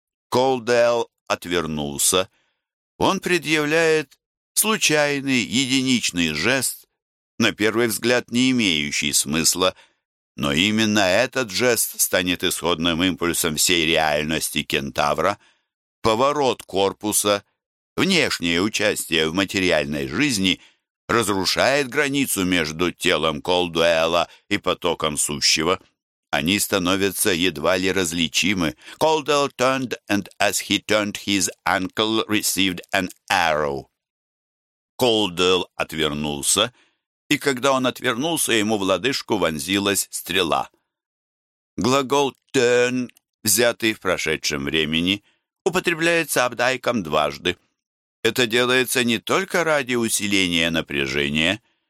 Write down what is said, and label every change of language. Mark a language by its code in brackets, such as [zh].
[ru] Колдуэлл отвернулся. Он предъявляет случайный, единичный жест, на первый взгляд не имеющий смысла, но именно этот жест станет исходным импульсом всей реальности кентавра. Поворот корпуса, внешнее участие в материальной жизни разрушает границу между телом Колдуэлла и потоком сущего. Они становятся едва ли различимы. [en] Колдуэлл turned, and as he turned, his ankle received an arrow. [ru] Колдуэлл отвернулся, и когда он отвернулся, ему в лодыжку вонзилась стрела. Глагол «turn», взятый в прошедшем времени, употребляется Апдайком дважды. Это делается не только ради усиления напряжения.